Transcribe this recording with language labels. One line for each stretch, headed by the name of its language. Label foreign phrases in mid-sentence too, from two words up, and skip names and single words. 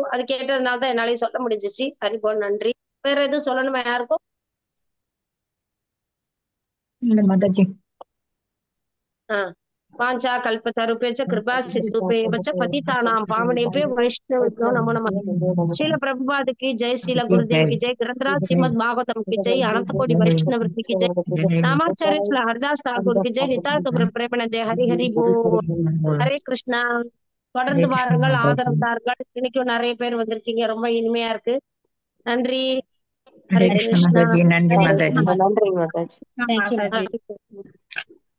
Tamil: அது கேட்டதுனால தான் என்னாலையும் சொல்ல முடிஞ்சிச்சு. ஹரிபோல், நன்றி. வேற எதுவும் சொல்லணுமா யாருக்கும்? மாதாஜி.
Sanskrit: वाञ्छा कल्पतरुभ्यश्च कृपा सिन्धुभ्यश्च पतितानां पावनेभ्यो वैष्णवो नमो नमः.
Hindi: ஸ்ரீல பிரபுபாद की जय, श्रीला गुरुदेव की जय, ग्रंथराज श्रीमद भागवतम की जय, अनंत कोटि वैष्णव की जय, नामाचार्य श्री हरदास ठाकुर की जय, निताय गौर प्रेमानंद। हरि हरि बोल। हरे कृष्णा। தொடர்ந்து
Tamil: கிருஷ்ண வாருங்கள், மாதாஜி. ஆதரவு தாருங்கள். இன்னைக்கும் நிறைய பேர் வந்திருக்கீங்க, ரொம்ப இனிமையா இருக்கு. நன்றி. ஹரே ஹரே கிருஷ்ண கிருஷ்ணா. மாதாஜி. நன்றி ஹரே மாதாஜி. கிருஷ்ணா. நன்றி மாதாஜி. தேங்க்யூ மாதாஜி. ஹரே கிருஷ்ணா.